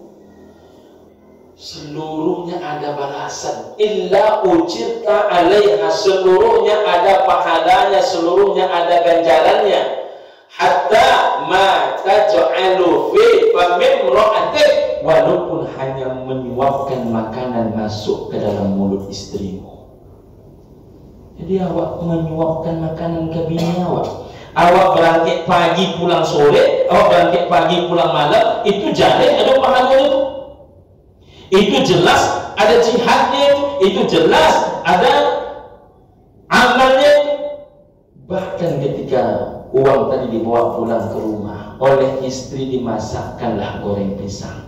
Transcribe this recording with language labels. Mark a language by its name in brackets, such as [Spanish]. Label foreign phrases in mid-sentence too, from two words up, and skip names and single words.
[Indonesian] Seluruhnya ada balasan, [Arabic] إلا أجرت عليها, [Indonesian] seluruhnya ada pahalanya, seluruhnya ada ganjarannya. [Arabic] حتى ما تجعل في فم امرأتك, [Indonesian] walaupun hanya menyuapkan makanan masuk ke dalam mulut istrimu. Jadi awak menyuapkan makanan ke bini awak. Awak berangkat pagi pulang sore, awak berangkat pagi pulang malam, itu jadi ada pahalanya itu. Itu jelas ada jihadnya, itu jelas ada amalnya. Bahkan ketika uang tadi dibawa pulang ke rumah, oleh istri dimasakkanlah goreng pisang.